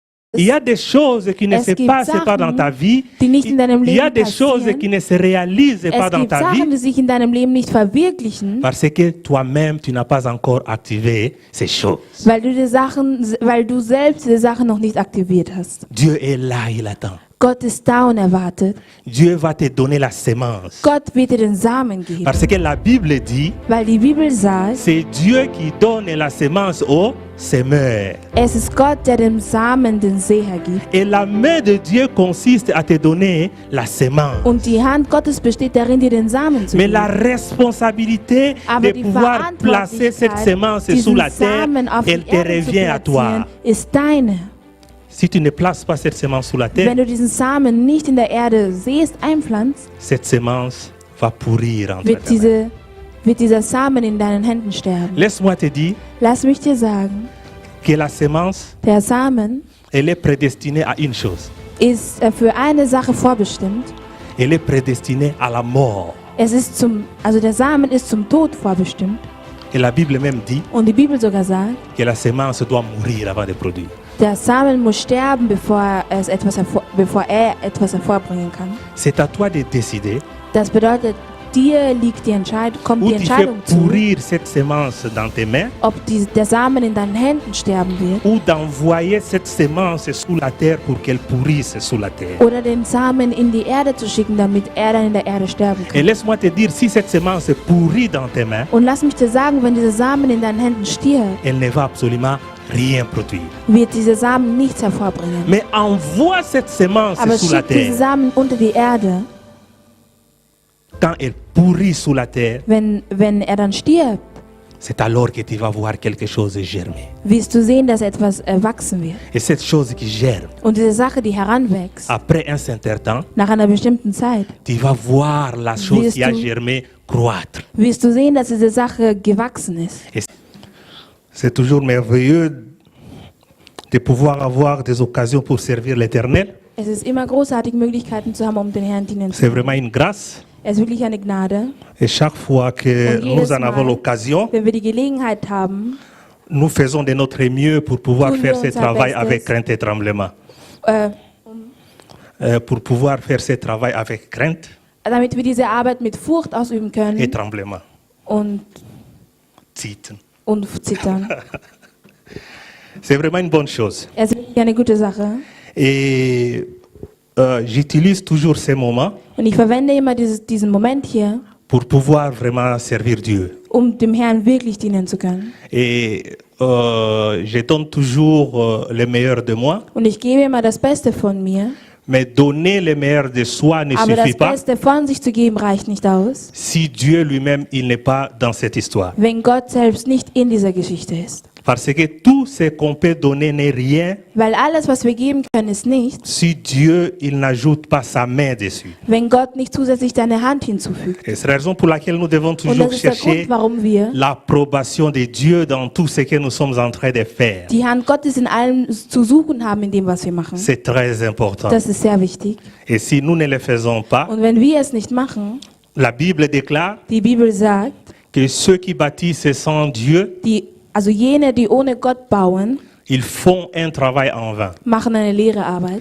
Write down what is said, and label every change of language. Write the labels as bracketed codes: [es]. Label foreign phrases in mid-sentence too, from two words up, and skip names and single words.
[fr] Il y a des choses qui ne se passent pas dans ta vie. Il y a des choses qui ne se réalisent pas dans ta vie. [de] Die sich in deinem Leben nicht verwirklichen, [fr] Parce que toi-même, tu n'as pas encore activé ces choses. [de] weil du selbst diese Sachen noch nicht aktiviert hast. [fr] Dieu est là, il attend. [de] Gott ist da und er wartet. [fr] Dieu va te donner la sémence. [de] Gott wird dir den Samen geben. [fr] Parce que la Bible dit, [de] Weil die Bibel sagt, [fr] c'est Dieu qui donne la sémence au semeur. [de] es ist Gott, der dem Samen den Säher gibt. [fr] Et la main de Dieu consiste à te donner la sémence. [de] Und die Hand Gottes besteht darin, dir den Samen zu [fr] Mais [de] geben. [fr] la responsabilité [de] Aber [fr] de [de] die [fr] pouvoir placer cette sémence sous [de] diesen [fr] la terre, [de] Samen auf [fr] elle [de] die [fr] te [de] Erde zu [fr] revient à toi. [de] platzieren, ist deine. [fr] Si tu ne places pas cette sémence sous la terre, [de] Wenn du diesen Samen nicht in der Erde siehst, einpflanzt, [fr] cette sémence va pourrir entre tes mains. [de] wird dieser Samen in deinen Händen sterben. [fr] Laisse-moi te dire [de] Lass mich dir sagen, [fr] que la sémence, [de] der Samen [fr] elle est prédestinée à une chose. [de] ist für eine Sache vorbestimmt. [fr] Elle est prédestinée à la mort. [de] Der Samen ist zum Tod vorbestimmt. [fr] Et la Bible même dit [de] Und die Bibel sogar sagt, [fr] que la sémence doit mourir avant de produire. [de] der Samen muss sterben, bevor er etwas hervorbringen kann. [fr] C'est à toi de décider [de] Das bedeutet, dir kommt [fr] où [de] die [fr] tu fais [de] Entscheidung zu, [fr] pourrir cette sémence dans tes mains [de] ob der Samen in deinen Händen sterben wird [fr] ou d'envoyer cette sémence sous la terre pour qu'elle pourrisse sous la terre. [de] oder den Samen in die Erde zu schicken, damit er dann in der Erde sterben [fr] Et [de] kann. [fr] laisse-moi te dire, si cette sémence pourrit dans tes mains, [de] Und lass mich dir sagen, wenn dieser Samen in deinen Händen stirbt, [fr] elle ne va absolument rien produire. [de] wird dieser Samen nichts hervorbringen. [fr] Mais envoie cette sémence [de] Aber [fr] sous la [de] schick diese [fr] terre. [de] Samen unter die Erde, [fr] Quand elle pourrit sous la terre, [de] wenn er dann stirbt, [fr] c'est alors que tu vas voir quelque chose germer. [de] wirst du sehen, dass etwas wachsen wird. [fr] Et cette chose qui germe, [de] Und diese Sache, die heranwächst, [fr] après un certain temps, [de] nach einer bestimmten Zeit, [fr] tu vas voir la chose [de] Wirst [fr] qui a [de] du- [fr] germé croître. [de] wirst du sehen, dass diese Sache gewachsen ist. [fr] Et c'est toujours merveilleux de pouvoir avoir des occasions pour servir l'Éternel. [de] Es ist immer großartig, Möglichkeiten zu haben, um den Herrn dienen zu [fr] C'est [de] können. [fr] vraiment une grâce. [de] Es ist wirklich eine Gnade. [fr] Et chaque fois que [de] Und jedes [fr] nous en avons [de] Mal, [fr] l'occasion, [de] wenn wir die Gelegenheit haben, [fr] nous faisons de notre mieux pour pouvoir [de] Tun [fr] faire [de] wir [fr] ce [de] unser [fr] travail [de] Bestes. [fr] avec crainte et tremblement. Pour pouvoir faire ce travail avec crainte [de] damit wir diese Arbeit mit Furcht ausüben [fr] et [de] können [fr] tremblement. [de] und Zittern. zittern. [fr] C'est vraiment une bonne chose. [de] Es ist wirklich eine gute Sache. [fr] Et j'utilise toujours ces moments [de] Und ich verwende immer diesen Moment hier, [fr] pour pouvoir vraiment servir Dieu. [de] um dem Herrn wirklich dienen zu können. [fr] Et je donne toujours le meilleur de moi, [de] Und ich gebe immer das Beste von mir. [fr] mais donner le meilleur de soi ne [de] Aber das [fr] suffit pas [de] Beste von sich zu geben reicht nicht aus, [fr] si Dieu lui-même il n'est pas dans cette histoire. [de] wenn Gott selbst nicht in dieser Geschichte ist. [fr] Parce que tout ce qu'on peut donner n'est rien [de] Weil alles, was wir geben können, ist nichts, [fr] si Dieu il n'ajoute pas sa main dessus. [de] wenn Gott nicht zusätzlich seine Hand hinzufügt. [fr] Et c'est la raison pour laquelle nous devons [de] Und [fr] toujours [de] das ist der [fr] chercher [de] Grund, warum wir [fr] l'approbation de Dieu dans tout ce que nous sommes en train de faire. [de] die Hand Gottes in allem zu suchen haben, in dem, was wir machen. [fr] C'est très important. [de] Das ist sehr wichtig. [fr] Et si nous ne le faisons pas, [de] Und wenn wir es nicht machen, [fr] la Bible déclare [de] die Bibel sagt, [fr] que ceux qui bâtissent sans Dieu, [de] also jene, die ohne Gott bauen, [fr] ils font un travail en vain. [de] machen eine leere Arbeit.